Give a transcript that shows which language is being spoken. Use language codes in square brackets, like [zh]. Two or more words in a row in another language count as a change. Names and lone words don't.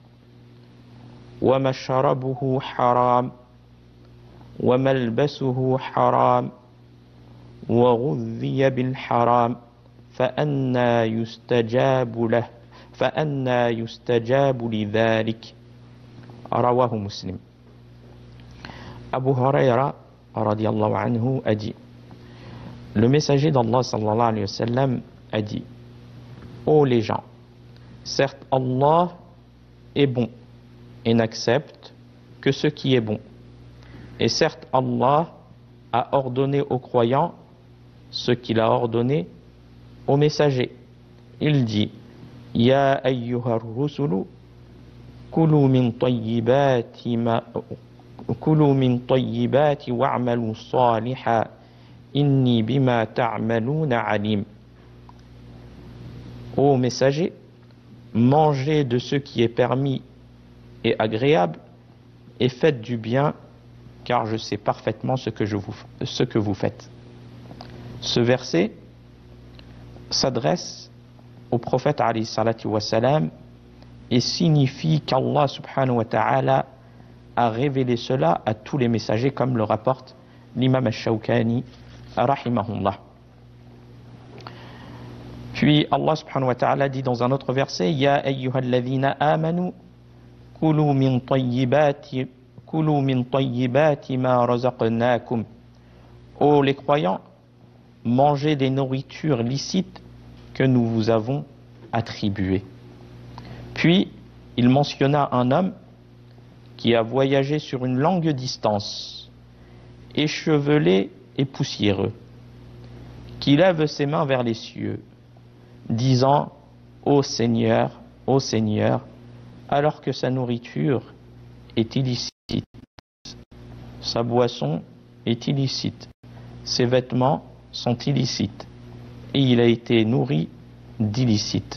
[ar] ومشربه حرام وملبسه حرام وغذي بالحرام فأنى يستجاب لذلك. رواه Muslim. [fr] Abu Huraira [ar] رضي الله عنه [fr] a dit: le messager d'Allah [ar] صلى الله عليه وسلم [fr] a dit: ô les gens, certes Allah est bon et n'accepte que ce qui est bon. Et certes Allah a ordonné aux croyants ce qu'il a ordonné aux messagers. Il dit: [ar] يا أيها الرسل كلوا من الطيبات واعملوا صالحا إني بما تعملون عليم. [fr] Ô messagers, mangez de ce qui est permis et agréable et faites du bien, car je sais parfaitement ce que vous faites. Ce verset s'adresse au prophète [ar] عليه الصلاة والسلام [fr] et signifie qu' [ar] الله سبحانه وتعالى [fr] a révélé cela à tous les messagers, comme le rapporte l'imam al-Shawkani rahimahullah. Puis [ar] الله سبحانه وتعالى [fr] dit dans un autre verset: [ar] يا أيها الذين آمنوا كلوا من طيبات ما رزقناكم. [fr] Ô les croyants, mangez des nourritures licites que nous vous avons attribuées. Puis il mentionna un homme qui a voyagé sur une longue distance, échevelé et poussiéreux, qui lève ses mains vers les cieux, disant: ô Seigneur, alors que sa nourriture est illicite, sa boisson est illicite, ses vêtements sont illicites, et il a été nourri d'illicite.